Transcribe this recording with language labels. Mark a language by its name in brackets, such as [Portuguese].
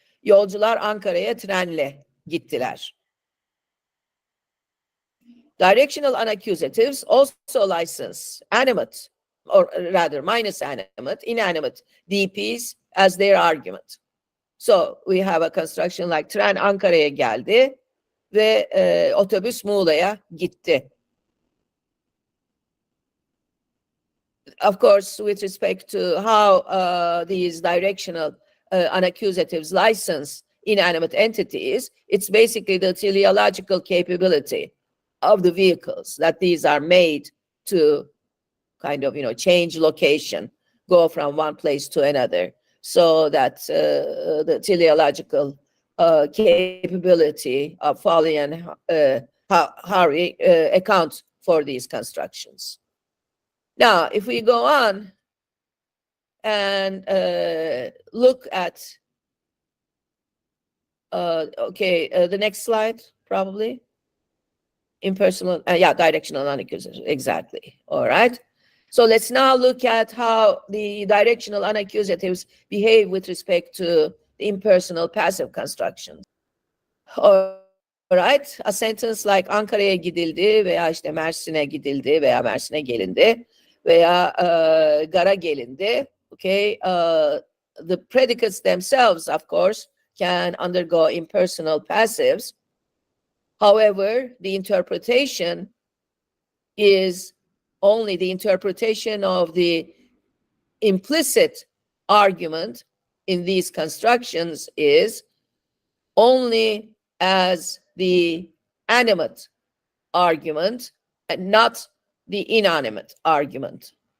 [Turkish] Yolcular Ankara'ya trenle gittiler. [English] Directional unaccusatives also license animate, or rather minus animate, inanimate DPs as their argument. So we have a construction like [Turkish] tren Ankara'ya geldi ve otobüs Muğla'ya gitti. [English] Of course, with respect to how these directional unaccusatives license inanimate entities, it's basically the teleological capability of the vehicles that these are made to kind of, change location, go from one place to another, so that the teleological capability of Foley and Harry account for these constructions. Now, if we go on and look at, the next slide, probably. Impersonal, directional unaccusatives, exactly. All right. So let's now look at how the directional unaccusatives behave with respect to the impersonal passive constructions. All right. A sentence like [Turkish] Ankara'ya gidildi veya işte Mersin'e gidildi veya Mersin'e gelindi veya Gar'a gelindi. [English] Okay. The predicates themselves, of course, can undergo impersonal passives. However, the interpretation is only the interpretation of the implicit argument in these constructions is only as the animate argument and not the inanimate argument.